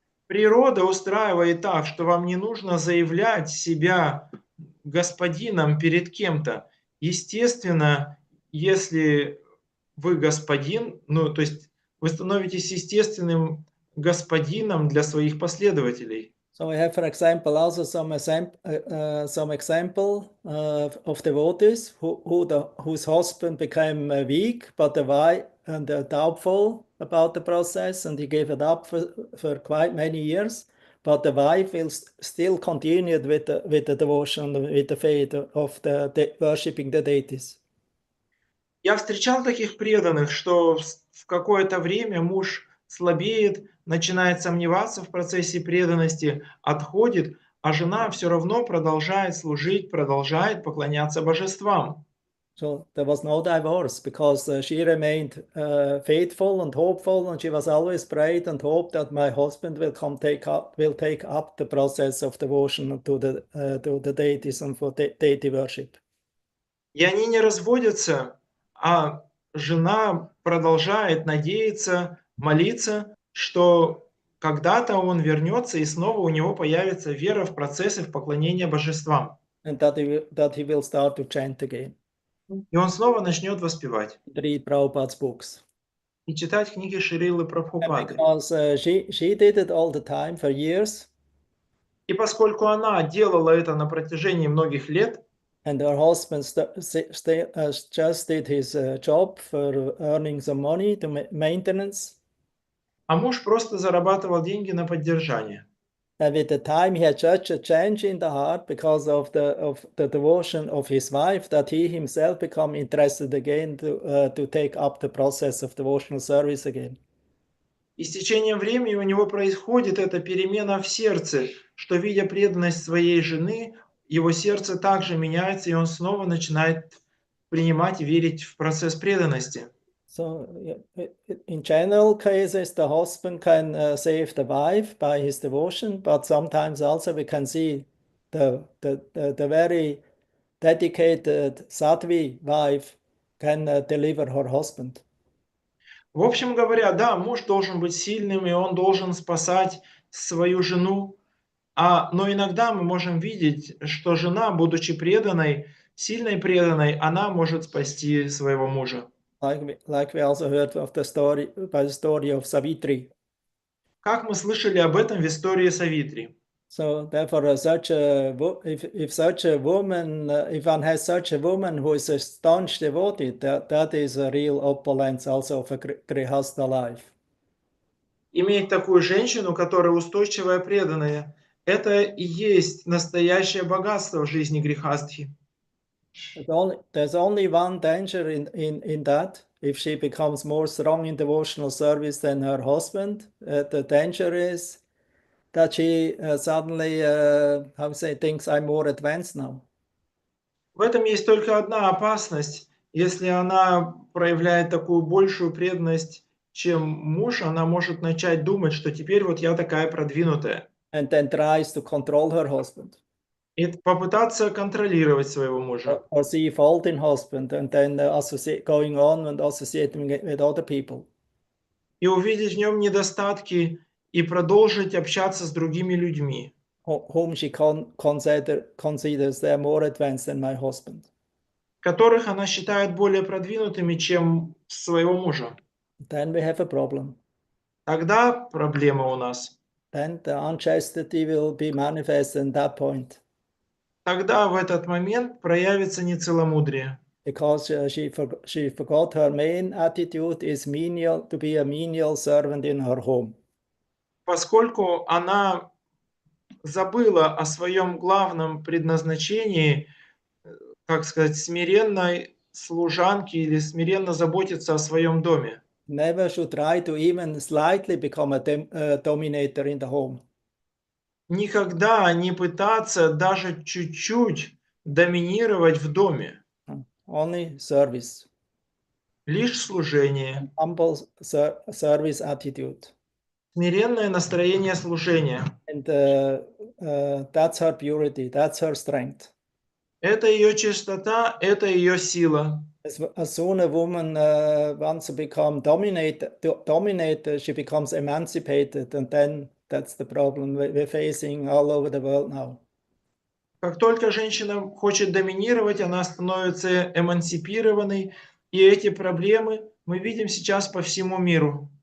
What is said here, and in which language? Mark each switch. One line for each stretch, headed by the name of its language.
Russian: Природа устраивает так, что вам не нужно заявлять себя господином перед кем-то. Естественно, если вы господин, ну, то есть вы становитесь естественным господином для своих последователей.
English: So we have, for example, also some example of devotees whose husband became weak, but the wife and doubtful about the process, and he gave it up for quite many years. But the wife will still continue with the devotion, with the faith of the worshipping the deities.
Russian: Я встречал таких преданных, что в какое-то время муж слабеет, начинает сомневаться в процессе преданности, отходит, а жена все равно продолжает служить, продолжает поклоняться божествам.
English: So there was no divorce because she remained faithful and hopeful, and she was always prayed and hoped that my husband will take up the process of devotion to the deities and for deity worship.
Russian: И они не разводятся, а жена продолжает надеяться, молиться, что когда-то он вернется и снова у него появится вера в процессы в поклонении божествам.
English: And that he will start to chant again.
Russian: И он снова начнет воспевать.
English: Read Prabhupada's books.
Russian: И читать книги Шрилы
English: And
Russian: Прабхупады.
English: because she did it all the time for years.
Russian: И поскольку она делала это на протяжении многих лет,
English: and her husband just did his job for earning some money to maintenance.
Russian: а муж просто зарабатывал деньги на поддержание.
English: And with the time he had such a change in the heart because of the devotion of his wife that he himself became interested again to take up the process of devotional service again.
Russian: И с течением времени у него происходит эта перемена в сердце, что, видя преданность своей жены, его сердце также меняется, и он снова начинает принимать и верить в процесс преданности.
English: So in general cases, the husband can save the wife by his devotion, but sometimes also we can see the very dedicated sattvi wife can deliver her husband.
Russian: В общем говоря, да, муж должен быть сильным, и он должен спасать свою жену, но иногда мы можем видеть, что жена, будучи преданной, сильной преданной, она может спасти своего мужа.
English: Like we also heard of the story of Savitri.
Russian: Как мы слышали об этом в истории Савитри.
English: So therefore, if such a woman, if one has such a woman who is a staunch devotee, that is a real opulence also of a grihastha life.
Russian: Иметь такую женщину, которая устойчивая, преданная, это и есть настоящее богатство в жизни грихастхи.
English: There's only one danger in that. If she becomes more strong in devotional service than her husband, the danger is that she suddenly, thinks I'm more advanced now.
Russian: В этом есть только одна опасность. Если она проявляет такую большую преданность, чем муж, она может начать думать, что теперь вот я такая продвинутая.
English: And then tries to control her husband.
Russian: И попытаться контролировать своего мужа.
English: Or see fault in husband and then going on and associating with other people.
Russian: И увидеть в нем недостатки и продолжить общаться с другими людьми.
English: Whom she considers they're more advanced than my husband.
Russian: Которых она считает более продвинутыми, чем своего мужа.
English: Then we have a problem.
Russian: Тогда проблема у нас.
English: Then the unchastity will be manifest in that point.
Russian: Тогда в этот момент проявится нецеломудрие.
English: Because she forgot her main attitude is menial, to be a menial servant in her home.
Russian: Поскольку она забыла о своем главном предназначении, как сказать, смиренной служанки или смиренно заботиться о своем доме.
English: Never should try to even slightly become a dominator in the home.
Russian: Никогда не пытаться даже чуть-чуть доминировать в доме.
English: Only service.
Russian: Лишь служение.
English: Humble service attitude.
Russian: Смиренное настроение служения.
English: And that's her purity, that's her strength.
Russian: Это ее чистота, это ее сила.
English: As soon as a woman wants to become dominated, she becomes emancipated, and then That's the problem we're facing all over the world now.
Russian: Как только женщина хочет доминировать, она становится эмансипированной, и эти проблемы мы видим сейчас по всему миру.